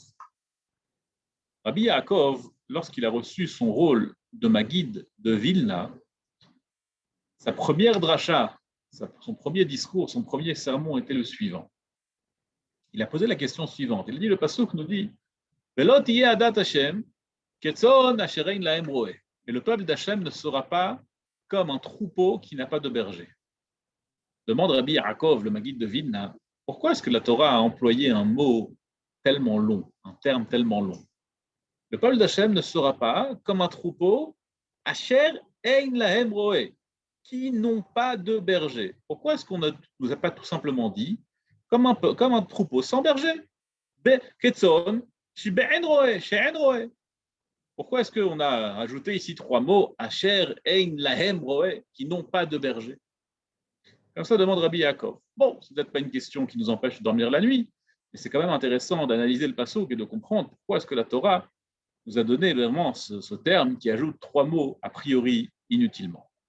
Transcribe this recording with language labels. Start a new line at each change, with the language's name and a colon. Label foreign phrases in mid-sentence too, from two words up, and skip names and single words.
French: Rabbi Yaakov, lorsqu'il a reçu son rôle de Maguid de Vilna, sa première dracha, son premier discours, son premier sermon était le suivant. Il a posé la question suivante. Il dit, le pasuk nous dit,
Hebrew: ולא תהיה עדת השם כצאן אשר אין להם רעה.
French: Et le peuple d'Hachem ne sera pas comme un troupeau qui n'a pas de berger. Demande Rabbi Yaakov, le Maguid de Vilna, pourquoi est-ce que la Torah a employé un mot tellement long, un terme tellement long? Le peuple d'Hachem ne sera pas comme un troupeau,
Hebrew: אשר אין להם רעה,
French: qui n'ont pas de berger. Pourquoi est-ce qu'on ne nous a pas tout simplement dit comme un troupeau sans berger? Pourquoi est-ce qu'on a ajouté ici 3 mots,
Hebrew: אשר אין להם רעה,
French: qui n'ont pas de berger? Comme ça demande Rabbi Yaakov. Bon, c'est peut-être pas une question qui nous empêche de dormir la nuit, mais c'est quand même intéressant d'analyser le passouk et de comprendre pourquoi est-ce que la Torah nous a donné vraiment ce terme qui ajoute 3 mots a priori inutilement.